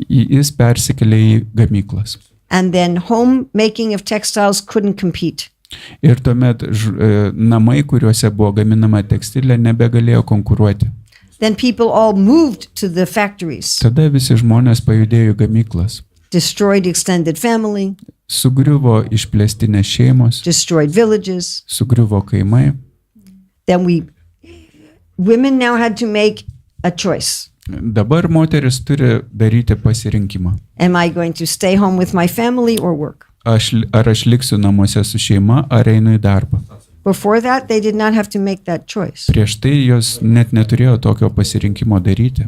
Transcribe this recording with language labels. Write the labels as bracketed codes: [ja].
[lt] Jis persikėlė į gamyklas. [en] And then home making of textiles couldn't compete. [lt] Ir tuomet namai, kuriuose buvo gaminama tekstilė, nebegalėjo konkuruoti. [en] Then people all moved to the factories, [lt] Tada visi žmonės pajudėjo į gamyklas. [en] destroyed extended family, [lt] Sugriuvo išplėstinės šeimos, [en] destroyed villages. [lt] sugriuvo kaimai. [en] Then women now had to make a choice. [lt] Dabar moteris turi daryti pasirinkimą. [en] Am I going to stay home with my family or work? [lt] Ar aš liksiu namuose su šeima, ar einu į darbą. [en] Before that, they did not have to make that choice. [lt] Prieš tai jos net neturėjo tokio pasirinkimo daryti.